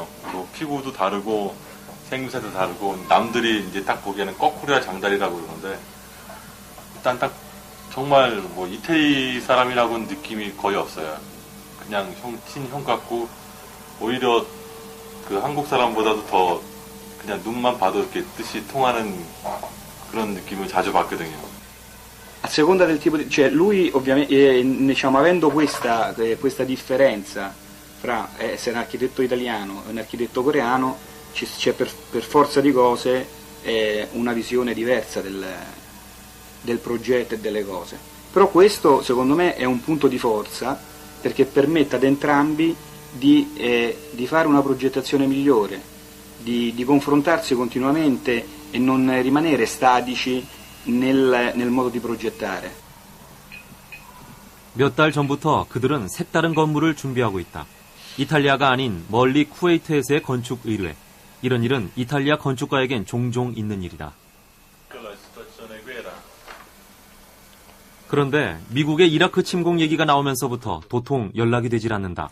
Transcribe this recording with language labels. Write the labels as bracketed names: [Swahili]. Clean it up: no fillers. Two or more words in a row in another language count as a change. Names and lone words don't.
[Korean] 뭐 피부도 다르고 생김새도 다르고 남들이 이제 딱 보기에는 거꾸로야 장다리라고 그러는데 일단 딱 정말 뭐 이태리 사람이라고는 느낌이 거의 없어요. 그냥 친형 같고 오히려 그 한국 사람보다도 더 그냥 눈만 봐도 이렇게 뜻이 통하는 그런 느낌을 자주 받거든요. [Italian] A seconda del tipo di... cioè lui ovviamente, diciamo, avendo questa differenza fra essere un architetto italiano e un architetto coreano, c'è per forza di cose una visione diversa del progetto e delle cose. Però questo secondo me è un punto di forza perché permette ad entrambi di fare una progettazione migliore, di confrontarsi continuamente e non rimanere statici nel modo di progettare. [Korean] 몇 달 전부터 그들은 색다른 건물을 준비하고 있다. 이탈리아가 아닌 멀리 쿠웨이트에서의 건축 의뢰. 이런 일은 이탈리아 건축가에겐 종종 있는 일이다. 그런데 미국의 이라크 침공 얘기가 나오면서부터 도통 연락이 되질 않는다.